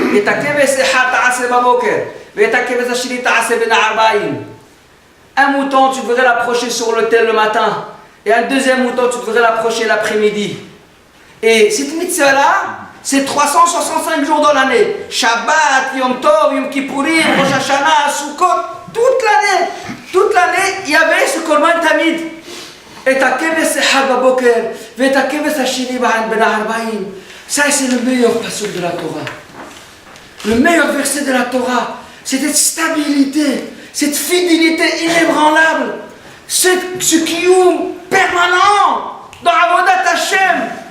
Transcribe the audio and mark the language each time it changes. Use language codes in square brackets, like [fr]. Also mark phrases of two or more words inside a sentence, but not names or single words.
[fr] Un mouton, tu devrais l'approcher sur l'autel le matin, et un deuxième mouton, tu devrais l'approcher l'après-midi. Et cette mitzvah-là, c'est 365 jours dans l'année. Shabbat, Yom Tov, Yom Kippourim, Rosh Hashanah, Sukkot, toute l'année, il y avait ce [he] קרבן תמיד. את הכבש אחד בבקר, ואת הכבש השני בין הערבים. [fr] Ça, c'est le meilleur pasuk de la Torah. Le meilleur verset de la Torah, c'est cette stabilité, cette fidélité inébranlable, ce kiyum permanent dans [he] עבודת השם.